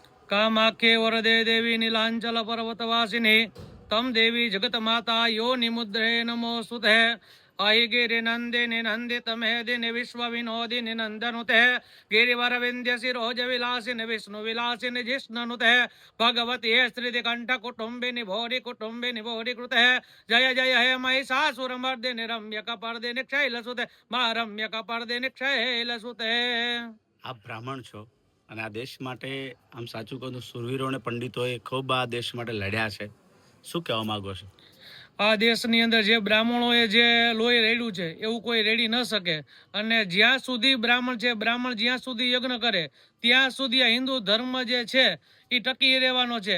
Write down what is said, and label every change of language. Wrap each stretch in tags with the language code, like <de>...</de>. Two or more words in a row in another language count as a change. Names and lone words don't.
<sa>कामाख्ये वरदे देवी नीलांचल पर्वतवासिनी तम देवी जगत माता यो निमुद्रे नमोस्तुते अयि गिरिनन्दिनि नन्दितमेदिनि विश्वविनोदिनि नन्दनुते गिरिवरविन्द्य शिरोज विलासिनि विष्णुविलासिनि जिष्णनुते भगवती श्रीदिकण्ठ कुटुम्बिनि भोरि कुटुम्बिनि भोरि कृते जय जय हे महिषासुरमर्दिनि रम्यकपर्दिनि शैलसुते मा रम्यकपर्दिनि शैलसुते।</sa> <gu>આપ બ્રાહ્મણ છો અને આ દેશ માટે આમ સાચું કહું તો સુરવીરો અને પંડિતોએ ખૂબ આ દેશ માટે લડ્યા છે, શું કહેવા માંગો છો? આ દેશની અંદર જે બ્રાહ્મણોએ જે લોહી રેડ્યું છે એવું કોઈ રેડી ન શકે, અને જ્યાં સુધી બ્રાહ્મણ છે, બ્રાહ્મણ જ્યાં સુધી યજ્ઞ કરે ત્યાં સુધી આ હિન્દુ ધર્મ જે છે એ ટકી રહેવાનો છે.</gu>